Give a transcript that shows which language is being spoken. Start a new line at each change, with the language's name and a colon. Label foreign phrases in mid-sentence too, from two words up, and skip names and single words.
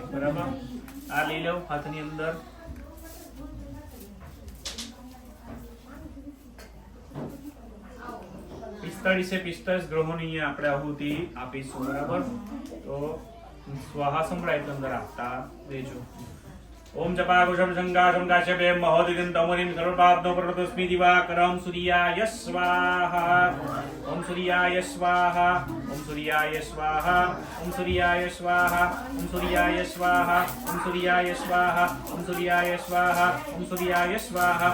Gujarati: બરાબર. આ લઈ લો હાથની અંદર. પિસ્તાળીસે 45 ગ્રહોની અહીંયા આપણે આહુતિ આપીશું. બરાબર. તો સ્વાહા સંભળાય અંદર આપતા રહેજો.
Sanskrit: ओम जपाकुशम संगाशम काश्यपे महोदयं तमोनिं सर्वपापनो प्रतस्मि दिवाकरं सूर्याय स्वाहा. ओम सूर्याय स्वाहा. ओम सूर्याय स्वाहा. ओम सूर्याय स्वाहा. ओम सूर्याय स्वाहा. ओम सूर्याय स्वाहा. ओम सूर्याय स्वाहा. ओम सूर्याय स्वाहा.